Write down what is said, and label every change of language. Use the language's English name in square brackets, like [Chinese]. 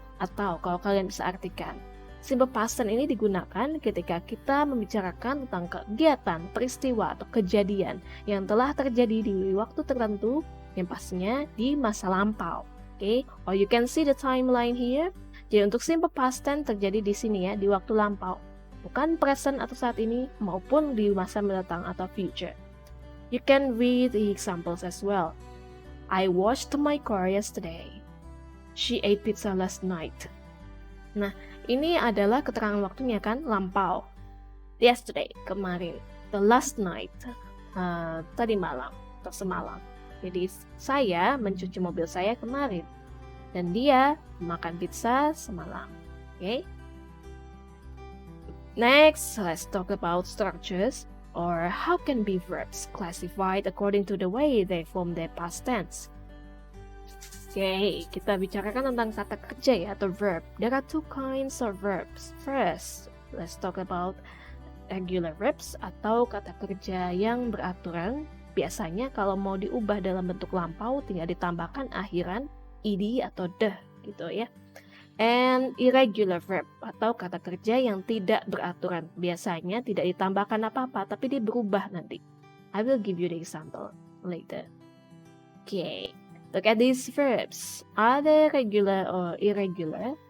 [Indonesian] Atau kalau kalian bisa artikan, simple past tense ini digunakan ketika kita membicarakan tentang kegiatan, peristiwa, atau kejadian yang telah terjadi di waktu tertentu yang pastinya di masa lampau. Okay? [English] Or you can see the timeline here. [Indonesian] Jadi untuk simple past tense terjadi di sini ya, di waktu lampau. Bukan present atau saat ini, maupun di masa mendatang atau future. [English] You can read the examples as well. I washed my car yesterday. She ate pizza last night. [Indonesian] Nah, ini adalah keterangan waktunya kan, lampau. Yesterday, kemarin. [English] The last night, [Indonesian] tadi malam, atau semalam. Jadi, saya mencuci mobil saya kemarin. Dan dia makan pizza semalam. Okay? [English] Next, let's talk about structures, or how can be verbs classified according to the way they form their past tense. [Indonesian] Okay, kita bicarakan tentang kata kerja ya, atau verb. [English] There are two kinds of verbs. First, let's talk about regular verbs [Indonesian] atau kata kerja yang beraturan. Biasanya kalau mau diubah dalam bentuk lampau, tinggal ditambahkan akhiran ed atau the gitu ya. [English] And irregular verb [Indonesian] atau kata kerja yang tidak beraturan. Biasanya tidak ditambahkan apa-apa, tapi dia berubah nanti. [English] I will give you the example later. Okay. Look at these verbs. Are they regular or irregular?